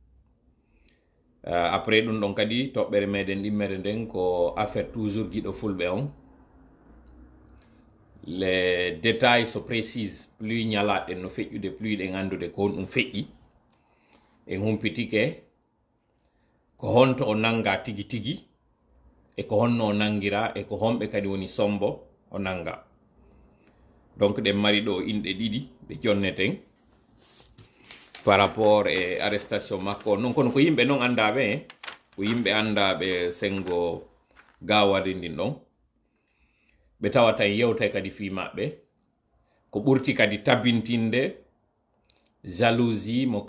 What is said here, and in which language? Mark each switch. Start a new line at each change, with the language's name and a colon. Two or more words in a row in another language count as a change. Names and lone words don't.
Fula: après ɗum ɗon kadi toɓɓere meɗen ɗimmere nden ko
French: affaire toujours
Fula: guiɗo fulɓe on
French: les détails
Fula: so précise plus ñalaɗen no feƴƴude plus ɗen andude ko on ɗum feƴƴi en humpitike ko honto o nanga tigi tigi e ko honno o nangira e ko homɓe kadi woni sombo o nanga. Donc ɗen mari ɗo inɗe ɗiɗi ɓe jonneten
French: par rapport
Fula: e arrestation makko non kono ko yimɓe non andaɓe ko yimɓe andaɓe sengo Gawal ndin ɗon ɓe tawata yewta kadi fi maɓɓe ko ɓurti kadi tabintinde jalousie mo